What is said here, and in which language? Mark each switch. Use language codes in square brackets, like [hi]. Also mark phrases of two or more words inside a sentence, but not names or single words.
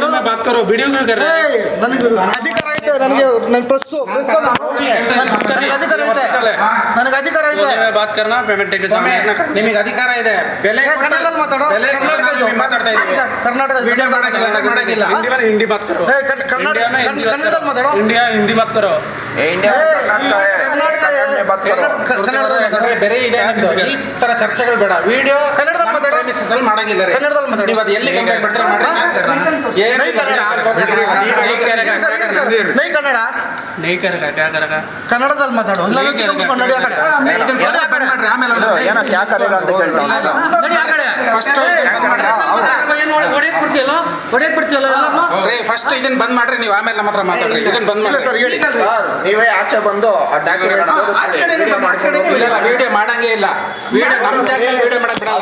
[kn] ನನಗೆ ಅಧಿಕಾರ ಐತೆ, ನನಗೆ ನನ್ನ ಪ್ರೆಸ್ಸು ನನಗೆ ಅಧಿಕಾರ ಐತೆ, ನನಗೆ ಅಧಿಕಾರ ಐತೆ. ನಿಮಗೆ ಅಧಿಕಾರ ಇದೆ. ಬೆಲೆ ಕನ್ನಡದಲ್ಲಿ ಮಾತಾಡೋ. ಮಾತಾಡ್ತಾ ಇದ್ದೀವಿ. ಕರ್ನಾಟಕ ವಿಡಿಯೋ ಮಾಡಂಗಿಲ್ಲ. [hi] हिंदी बात करो. [kn] ಕನ್ನಡದಲ್ಲಿ ಮಾತಾಡೋ. [hi] इंडिया हिंदी बात करो. इंडिया [kn] ಬೇರೆ ಇದೆ ನಿಮ್ದು. ಈ ತರ ಚರ್ಚೆಗಳು ಬೇಡ. ವಿಡಿಯೋ ಕನ್ನಡದಲ್ಲಿ ಮಾತಾಡೋ. ಮಾಡಂಗಿಲ್ಲ. ಕನ್ನಡದಲ್ಲಿ ಮಾತಾಡೋ. ನೀವು ಅದು ಎಲ್ಲಿ ಕಂಪ್ಲೇಂಟ್ ಮಾಡ್ತಾರೆ [hi] नहीं कन्नड़ नहीं करेगा, क्या करेगा? [kn] ಕನ್ನಡದಲ್ಲಿ ಮಾತಾಡೋ. ಇಲ್ಲ ನಡಿ ಆ ಕಡೆ. ಆಮೇಲೆ ಏನೋ [hi] क्या करेगा [kn] ಅಂತ ಕೇಳ್ತಾ ಇದ್ದಾರೆ. ನಡಿ ಆ ಕಡೆ. ಫಸ್ಟ್ ಹೊಡೆಯಕ್ ಬಿಡ್ತೀಯಲ್ಲ, ಹೊಡೆಯಕ್ ಬಿಡ್ತೀಯಲ್ಲ ಎಲ್ಲಾನು. ಫಸ್ಟ್ ಇದನ್ನ ಬಂದ್ ಮಾಡ್ರಿ, ನೀವು ಆಮೇಲೆ ನಮ್ಮ ಹತ್ರ ಮಾತಾಡ್ರಿ. ಇದನ್ನ ಬಂದ್ ಮಾಡ್ರಿ ಸರ್ ಹೇಳಿ. ಸರ್ ನೀವೇ ಆಚೆ ಬಂದು ಡಾಕ್ಯುಮೆಂಟ್ ವಿಡಿಯೋ ಮಾಡಂಗೇ ಇಲ್ಲ. ವಿಡಿಯೋ ನಮ್ಮ ಜಾಗದಲ್ಲಿ ವಿಡಿಯೋ ಮಾಡಕ್ ಬಿಡಲ್ಲ.